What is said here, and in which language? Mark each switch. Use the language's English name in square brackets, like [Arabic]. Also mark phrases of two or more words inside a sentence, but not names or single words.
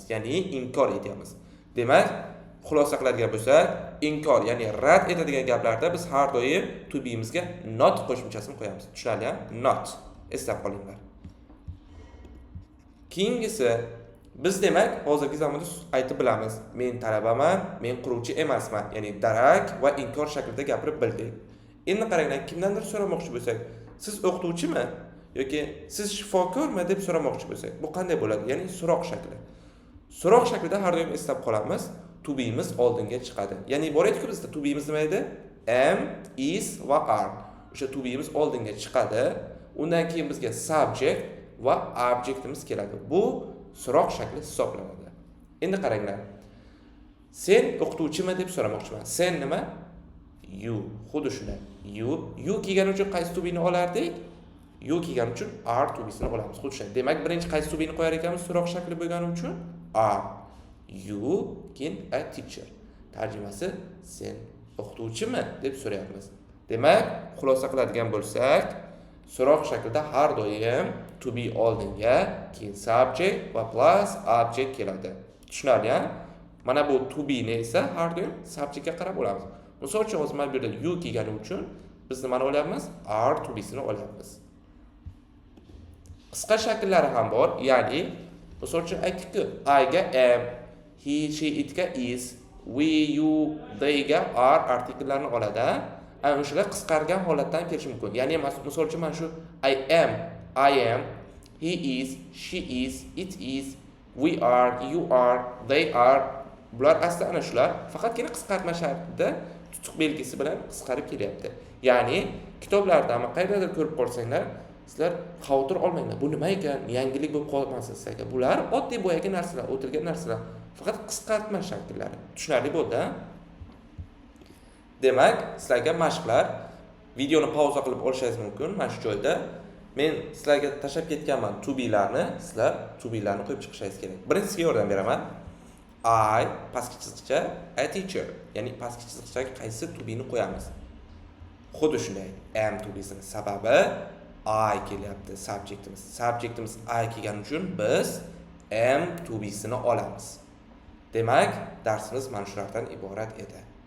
[Uzbek] Ya'ni inkor etyapmiz. Demak, xulosa qiladigan bo'lsak, inkor, ya'ni rad etadigan gaplarda biz har doim [English] to be'mizga [Uzbek] not qo'shimchasini qo'yamiz. Tushunarli, ha? Not. Eslab qolinglar. Keyingisi biz demak hozirgi zamonda aytib bilamiz. Men talabaman, men quruvchi emasman. Ya'ni darak va inkor shaklida gapirib bildik. Endi qaranglar, kimdandir so'ramoqchi bo'lsak, siz o'qituvchimi yoki siz shifokormi deb so'ramoqchi bo'lsak, bu qanday bo'ladi? Ya'ni so'roq shakli. So'roq shaklida har doim eslab qolamiz. [English] To be'miz [Uzbek] oldinga chiqadi. Ya'ni borayotku bizda [English] to be'miz [Uzbek] nima edi? [English] Am, is va are. [Uzbek] O'sha to be'miz oldinga chiqadi. Undan keyin bizga subject va objectimiz keladi. Bu so'roq shakli hisoblanadi. Endi qaranglar. Sen o'qituvchimi deb so'ramoqchiman. Sen nima? You. Xuddi shunday. You kelgani uchun qaysi [English] to be [Uzbek] ni olardik? You kelgani uchun [English] are to be [Uzbek] ni olamiz. Xuddi shunday. Demak, birinchi qaysi [English] to be [Uzbek] ni qo'yar ekanmiz so'roq shakli bo'lgani uchun? [English] Are. You [Uzbek] keyin [English] a teacher. [Uzbek] Tarjimasi sen o'qituvchimi deb so'rayapmiz. Demak, xulosa qiladigan bo'lsak, so'roq shaklida har doim [English] to be [Uzbek] oldinga, keyin subject va plus object keladi. Tushunarli, ha? Mana bu [English] to be [Uzbek] ni esa har doim subjectga qarab olamiz. Misol uchun hozir mana bu yerda you kelgani uchun biz nimani olyapmiz? [English] Are to be [Uzbek] ni olyapmiz. Qisqa shakllari ham bor, ya'ni misol uchun aytdik-ku, [English] I ga am, he, she, it ga is, we, you, they ga are [Uzbek] artikellarni oladi. Ana o'shalar qisqargan holatdan kelishi mumkin. Ya'ni misol uchun mana shu [English] I am, he is, she is, it is, we are, you are, they are. [Uzbek] Bular asli ana shular, faqatgina qisqartma shaklida tutuq belgisi bilan qisqarib kelyapti. Ya'ni kitoblarda ham qayerdadir ko'rib qolsanglar, sizlar xavotir olmanglar. Bu nima ekan? Yangilik bo'lib qolmasin sizlarga. Bular oddiy boyaga narsalar, o'tilgan narsalar. Faqat qisqartma shakllari. Tushunarli bo'ldi-a? Demak, sizlarga mashqlar, videoni pauza qilib olishingiz mumkin. Mana shu joyda men sizlarga tashab ketganman [English] to be [Uzbek] larni, sizlar [English] to be [Uzbek] larni qo'yib chiqishingiz kerak. Birinchisiga yordam beraman. I pastki chiziqcha [English] a teacher. [Uzbek] Ya'ni pastki chiziqchaga qaysi [English] to be [Uzbek] ni qo'yamiz? Xuddi shunday. [English] Am to be [Uzbek] sining sababi I kelyapti, subjektimiz. Subjektimiz I kelgani uchun biz [English] am to be [Uzbek] ni olamiz. Demak, darsimiz mana shulardan iborat edi.